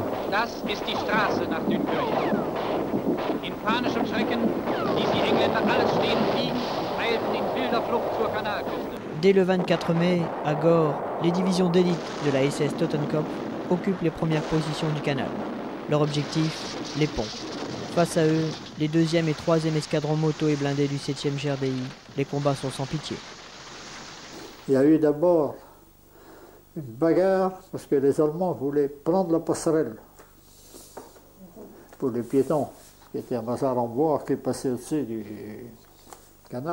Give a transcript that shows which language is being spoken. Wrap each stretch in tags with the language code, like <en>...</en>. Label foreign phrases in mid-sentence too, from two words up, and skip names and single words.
<de>Das ist die Straße nach Dünkirchen. In panischem Schrecken ließ die Engländer alles stehen und liegen und eilten in wilder Flucht zur Kanalküste.</de> <fr>Dès le 24 mai, à Gorre, les divisions d'élite de la SS Totenkopf occupent les premières positions du canal. Leur objectif, les ponts. Face à eux, les 2e et 3e escadrons moto et blindés du 7e GRDI. Les combats sont sans pitié. Il y a eu d'abord une bagarre parce que les Allemands voulaient prendre la passerelle pour les piétons, qui était un bazar en bois qui passait au-dessus du canal.</fr>